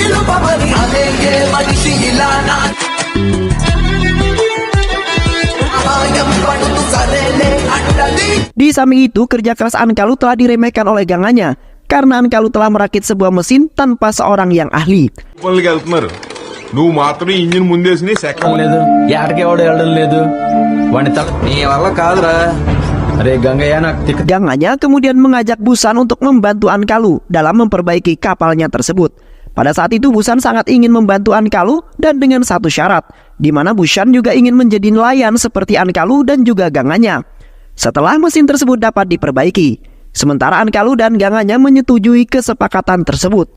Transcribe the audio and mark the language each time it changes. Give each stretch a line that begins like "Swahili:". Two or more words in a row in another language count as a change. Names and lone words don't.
Indonesian: Di samping itu, kerja keras Ankalu telah diremehkan oleh gangannya karena Ankalu telah merakit sebuah mesin tanpa seorang yang ahli.
Telugu: నువ్వు మాత్రం ఇంజిన్ ముందేసి సెకండ్ లేదు ఎక్కడికి ఎవడు వెళ్ళడం లేదు వాడిని నీ వల్ల కాదురా అరే గంగయ్య నాకు తిక్క.
Indonesian: Gangannya kemudian mengajak Busan untuk membantu Ankalu dalam memperbaiki kapalnya tersebut. Pada saat itu Busan sangat ingin membantu Ankalu dan dengan satu syarat, di mana Busan juga ingin menjadi nelayan seperti Ankalu dan juga gangannya. Setelah mesin tersebut dapat diperbaiki, sementara Ankalu dan gangannya menyetujui kesepakatan tersebut.